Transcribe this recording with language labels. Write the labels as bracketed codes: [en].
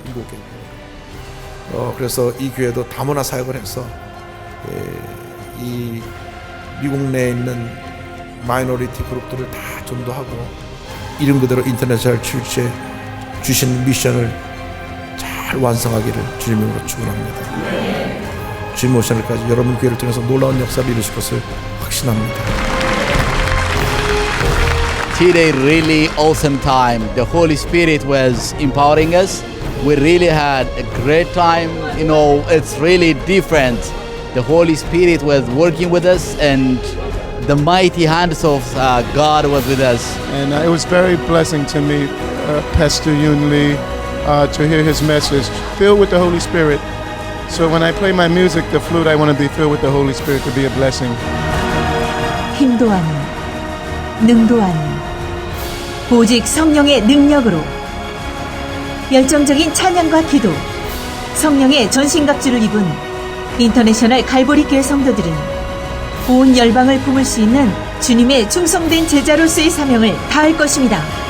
[ko] 7개 국언으로. 그래서 이 교회도 다문화 사역을 해서 이 미국 내에 있는 마이너리티 그룹들을 다 전도하고 이름 그대로 인터내셔널 출시에 주신 미션을 잘 완성하기를 주님으로 축원합니다. 주님 오신 날까지 여러분 교회를 통해서 놀라운 역사를 이루실 것을 확신합니다. [en] Today really awesome time. The Holy Spirit was empowering us. We really had a great time. You know, it's really different. The Holy Spirit was working with us and the mighty hands of God was with us. And it was very blessing to me, Pastor Yun Lee, to hear his message, filled with the Holy Spirit. So when I play my music, the flute, I want to be filled with the Holy Spirit to be a blessing. [ko] 힘도 아닌, 능도 아닌, 오직 성령의 능력으로 열정적인 찬양과 기도, 성령의 전신갑주를 입은 인터내셔널 갈보리 교회 성도들은 온 열방을 품을 수 있는 주님의 충성된 제자로서의 사명을 다할 것입니다.